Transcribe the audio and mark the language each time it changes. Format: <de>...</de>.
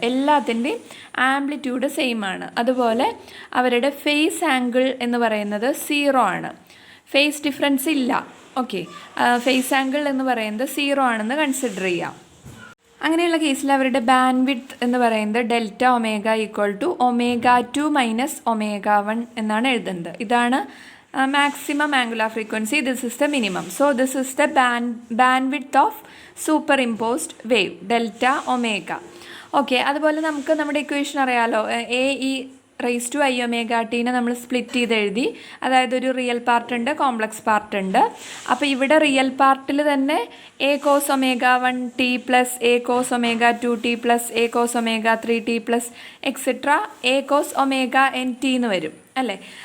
<ml>എല്ലാത്തിൻ്റെയും amplitude same ആണ്. അതുപോലെ അവരുടെ ഫേസ് ആംഗിൾ എന്ന് പറയുന്നത് 0 ആണ്, ഫേസ് ഡിഫറൻസ് ഇല്ല. ഓക്കെ, ഫേസ് ആംഗിൾ എന്ന് പറയുന്നത് 0 ആണെന്ന് കൺസിഡർ ചെയ്യാം. അങ്ങനെയുള്ള കേസിൽ അവരുടെ ബാൻഡ് വിഡ്ത്ത് എന്ന് പറയുന്നത് δω = ω2 - ω1 എന്നാണ് എഴുതുന്നത്. ഇതാണ്</ml> <en>maximum angular frequency, this is the minimum. So this is the bandwidth of superimposed wave, delta omega.</en> <ml>Okay, അതുപോലെ നമുക്ക് നമ്മുടെ ഇക്വേഷൻ അറിയാലോ, A E raise to I omega ടീനെ നമ്മൾ സ്പ്ലിറ്റ് ചെയ്ത് എഴുതി. അതായത് ഒരു റിയൽ പാർട്ട് ഉണ്ട്, കോംപ്ലക്സ് പാർട്ട് ഉണ്ട്. അപ്പോൾ ഇവിടെ റിയൽ പാർട്ടിൽ തന്നെ A cos omega 1 T plus A cos omega 2 T plus A cos omega 3 T plus etcetera A cos omega N T എന്ന് വരും അല്ലേ.</ml>